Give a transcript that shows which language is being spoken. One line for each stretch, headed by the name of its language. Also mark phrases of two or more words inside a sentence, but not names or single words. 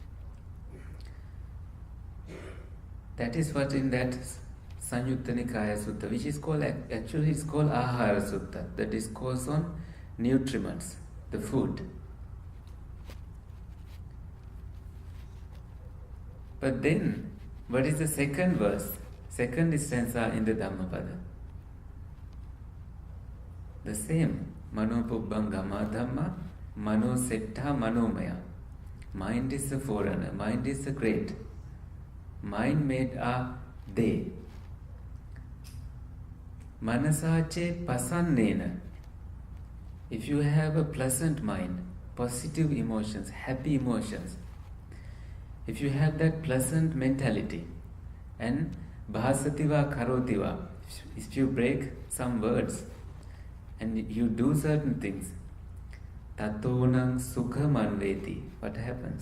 English: That is what in that Sanyutta Nikaya Sutta, which is called, actually it's called Ahara Sutta, the discourse on nutriments, the food. But then, what is the second verse? Second stanza in the Dhammapada. The same.
Pali: Mano pubbang gama dhamma, mano setta manomaya.
English: Mind is the forerunner. Mind is the great. Mind made are they.
Pali: Manasache pasannena.
English: If you have a pleasant mind, positive emotions, happy emotions, if you have that pleasant mentality, and
Pali: bhasativa karotiva,
English: if you break some words and you do certain things,
Pali: tatonang sukhamanveti,
English: what happens?